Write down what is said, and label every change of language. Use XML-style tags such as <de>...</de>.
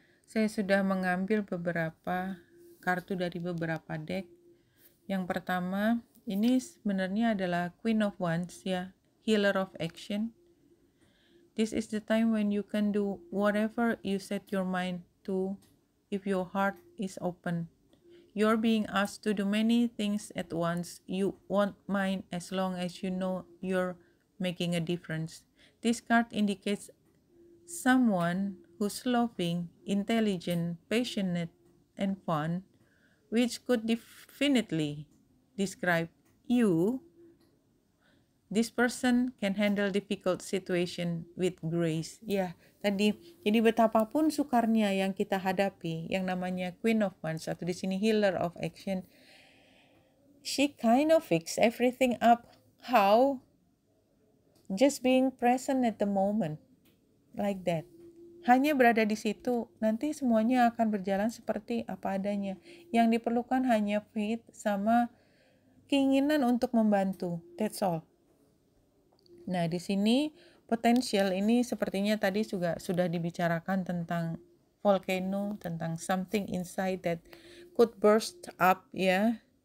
<id>Saya sudah mengambil beberapa kartu dari beberapa deck. Yang pertama, ini sebenarnya adalah Queen of Wands ya, Healer of Action.</id> <en>This is the time when you can do whatever you set your mind to if your heart is open. You're being asked to do many things at once. You won't mind as long as you know you're making a difference. This card indicates someone who's loving, intelligent, passionate, and fun, which could definitely describe you. This person can handle difficult situation with grace.</en> <id>Ya, tadi. Jadi betapapun sukarnya yang kita hadapi, yang namanya Queen of Wands atau di sini Healer of Action,</id> <en>she kind of fix everything up. How? Just being present at the moment. Like that.</en> <id>Hanya berada di situ, nanti semuanya akan berjalan seperti apa adanya. Yang diperlukan hanya faith sama keinginan untuk membantu.</id> <en>That's all.</en> <id>Nah, di sini potential ini sepertinya tadi juga sudah dibicarakan tentang volcano, tentang</id> <en>something inside that could burst up</en> <id>ya.</id>